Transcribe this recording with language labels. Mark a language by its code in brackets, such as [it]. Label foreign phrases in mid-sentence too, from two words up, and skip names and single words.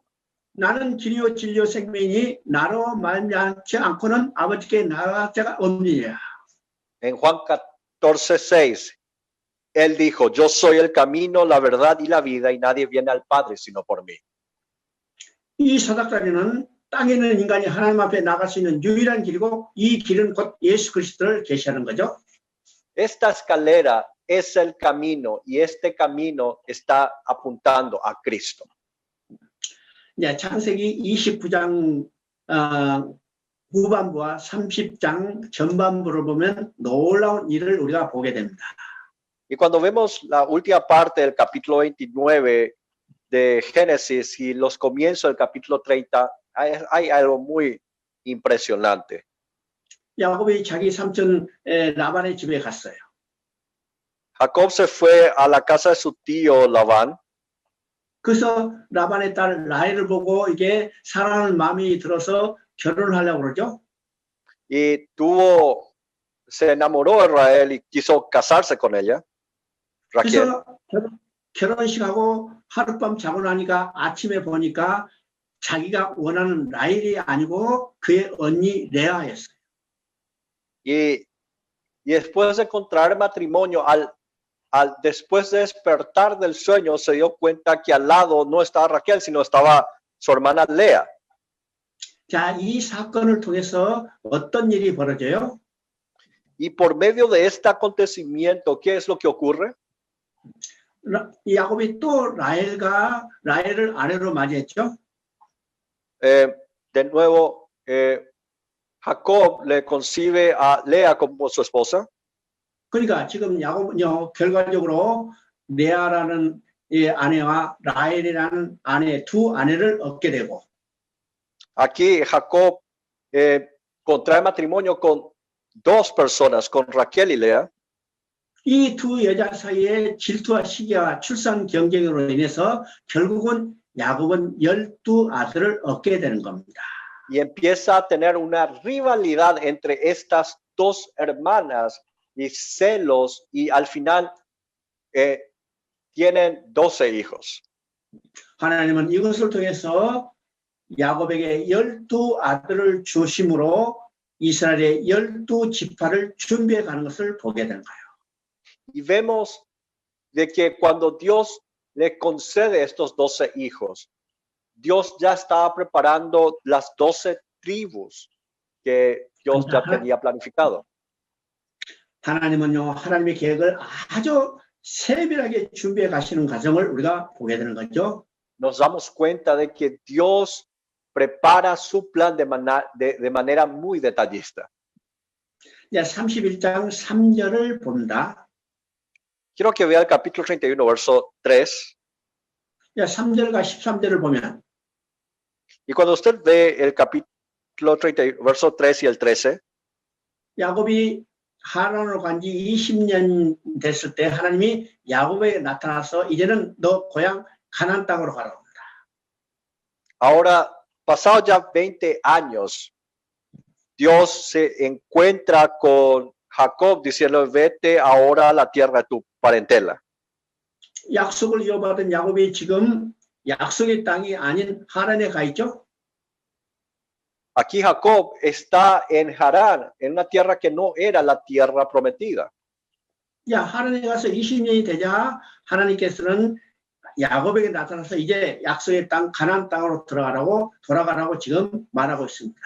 [ko] 나는 길이요 진리요 생명이니 나로 말미암지 않고는 아버지께 나아갈 자가 없느니라. [es] En Juan 14:6, él dijo, yo soy el camino, la verdad y la vida y nadie viene al Padre sino por mí. [ko] 이 사닥다리는 땅에 있는 인간이 하나님 앞에 나갈 수 있는 유일한 길이고 이 길은 곧 예수 그리스도를 계시하는 거죠. [es] Esta escalera es el camino y este camino está apuntando a Cristo. [ko] 네, 창세기 29장 후반부와 30장 전반부를 보면 놀라운 일을 우리가 보게 됩니다. [es] Y cuando vemos la última parte del capítulo 29 de Génesis y los comienzos del capítulo 30, hay algo muy impresionante. [ko] 야곱이 자기 삼촌 라반의 집에 갔어요. [es] Jacob se fue a la casa de su tío Labán. [ko] 그래서 라반의 딸 라헬을 보고 이게 사랑하는 마음이 들어서 결혼을 하려고 그러죠. [es] Y se enamoró de Rael y quiso casarse con ella. Raquel. [ko] 그래서 결혼식하고 하룻밤 자고 나니까 아침에 보니까 자기가 원하는 라헬이 아니고 그의 언니 레아였어요. [es] Y después de contraer matrimonio, después de despertar del sueño, se dio cuenta que al lado no estaba Raquel, sino estaba su hermana Lea. [ko] 자, 이 사건을 통해서 어떤 일이 벌어져요? [es] Y por medio de este acontecimiento, ¿qué es lo que ocurre? [ko] 야곱이 또 라헬을 아내로 맞이했죠. [es] De nuevo, Jacob le concibe a Lea como su esposa. [ko] 그러니까 지금 야곱은요, 결과적으로 레아라는 아내와 라헬이라는 아내, 두 아내를 얻게 되고. [es] Aquí Jacob contrae matrimonio con dos personas, con Raquel y Lea. [ko] 이 두 여자 사이에 질투와 시기와 출산 경쟁으로 인해서 결국은 야곱은 12아들을 얻게 되는 겁니다. [es] Y empieza a tener una rivalidad entre estas dos hermanas y celos y al final tienen 12 hijos. [ko] 하나님은 이것을 통해서 야곱에게 12아들을 주심으로 이스라엘의 12지파를 준비해 가는 것을 보게 된 거예요. [es] Y vemos de que cuando Dios le concede estos 12 hijos, Dios ya estaba preparando las 12 tribus que Dios ya tenía planificado. [ko] 하나님은요, 하나님의 계획을 아주 세밀하게 준비해 가시는 과정을 우리가 보게 되는 거죠. [es] Nos damos cuenta de que Dios prepara su plan de manera muy detallista. [ko] 야, 31장 3절을 본다. [es] Quiero que vea el capítulo 31, verso 3. [ko] 야, 3절과 13절을 보면 [es] Y cuando usted ve el capítulo 31, verso 3 y el 13, [ko] 야곱이 하란으로 간 지 20년 됐을 때 하나님이 야곱에게 나타나서 이제는 너 고향 가나안 땅으로 가라고 합니다. [es] ahora, pasado ya 20 años, Dios se encuentra con Jacob diciendo, vete ahora a la tierra de tu parentela. [ko] 약속을 이어받은 야곱이 지금 약속의 땅이 아닌 하란에 가 있죠. [es] Aquí Jacob está en Harán, en una tierra que no era la tierra prometida. [ko] 야, 하란에 가서 20년이 되자 하나님께서는 야곱에게 나타나서 이제 약속의 땅 가나안 땅으로 돌아가라고 지금 말하고 있습니다.